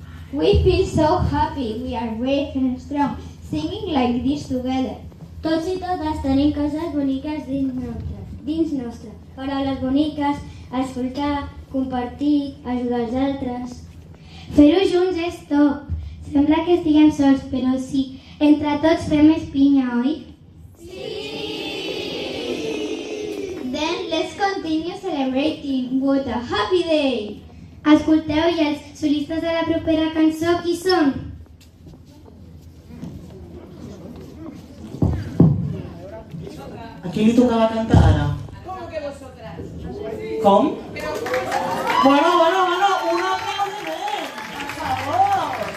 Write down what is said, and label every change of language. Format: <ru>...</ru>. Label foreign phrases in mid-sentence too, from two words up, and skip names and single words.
<en>We feel so happy. We are brave and strong, singing like this together.</en> <ca>Tots i totes tenim coses boniques dins nostre. Paraules boniques, escoltar, compartir, ajudar els altres. Fer-ho junts és top. Sembla que estiguem sols, però sí, entre tots fem més pinya, oi?</ca> <en>Then let's continue celebrating. What a happy day!</en> <ca>Escolteu, i els solistes de la propera cançó qui són? A qui li tocava cantar ara?</ca> <es>¿Cómo que vosotras?</es> <ca>Com? Bueno, un aplaudiment, per favor!</ca>